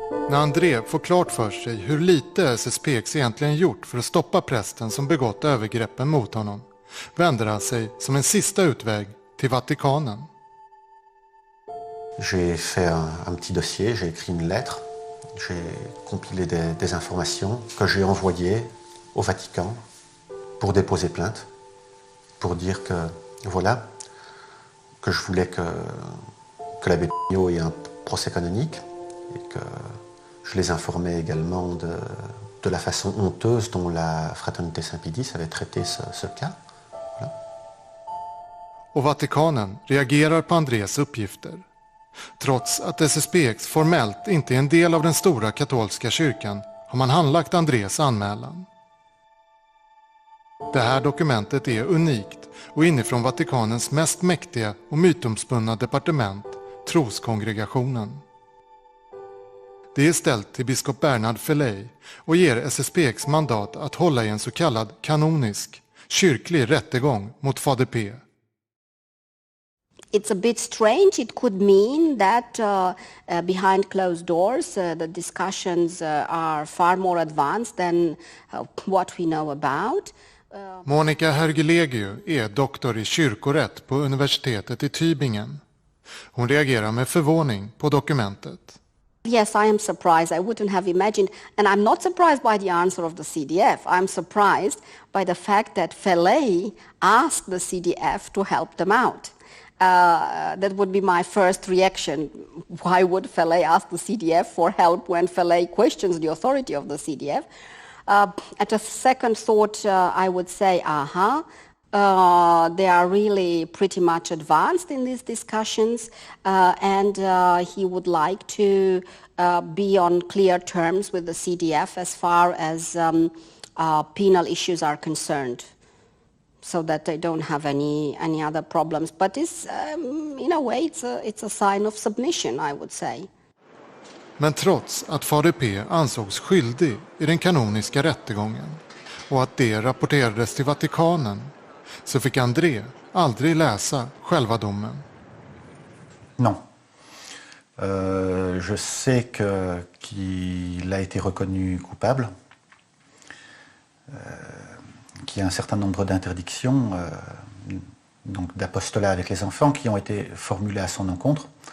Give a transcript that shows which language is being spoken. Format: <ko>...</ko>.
<sv>När André får klart för sig hur lite SSPX egentligen gjort för att stoppa prästen som begått övergreppen mot honom, vänder han sig som en sista utväg till Vatikanen.</sv> <fr>J'ai fait un petit dossier, j'ai écrit une lettre, j'ai compilé des informations que j'ai envoyées au Vatican pour déposer plainte, pour dire que voilà, que je voulais que l'abbé Pignot ait un procès canonique et que je les informais également de la façon honteuse dont la Fraternité Saint-Pidis avait traité ce cas. Voilà.</fr> <sv>Och Vatikanen reagerar på Andrés uppgifter. Trots att SSPX formellt inte är en del av den stora katolska kyrkan har man handlagt Andrés anmälan. Det här dokumentet är unikt och inifrån Vatikanens mest mäktiga och mytomspunna departement, troskongregationen. Det är ställt till biskop Bernard Felley och ger SSPX mandat att hålla i en så kallad kanonisk, kyrklig rättegång mot fader P.</sv> <en>It's a bit strange. It could mean that behind closed doors the discussions are far more advanced than what we know about.</en> <sv>Monica Hergilegio är doktor i kyrkorätt på universitetet i Tübingen. Hon reagerar med förvåning på dokumentet.</sv> <en>Yes, I am surprised. I wouldn't have imagined, and I'm not surprised by the answer of the CDF. I'm surprised by the fact that Felley asked the CDF to help them out. That would be my first reaction. Why would Felley ask the CDF for help when Felley questions the authority of the CDF? At a second thought, I would say, they are really pretty much advanced in these discussions, and he would like to be on clear terms with the CDF as far as penal issues are concerned, so that they don't have any other problems. But it's, in a way, it's a sign of submission, I would say.</en> <sv>Men trots att fader P ansågs skyldig i den kanoniska rättegången och att det rapporterades till Vatikanen, så fick André aldrig läsa själva domen.</sv> <fr>Non. Je sais qu'il a été reconnu coupable, qu'il y a un certain nombre d'interdictions, donc d'apostolat avec les enfants qui ont été formulées à son encontre.</fr>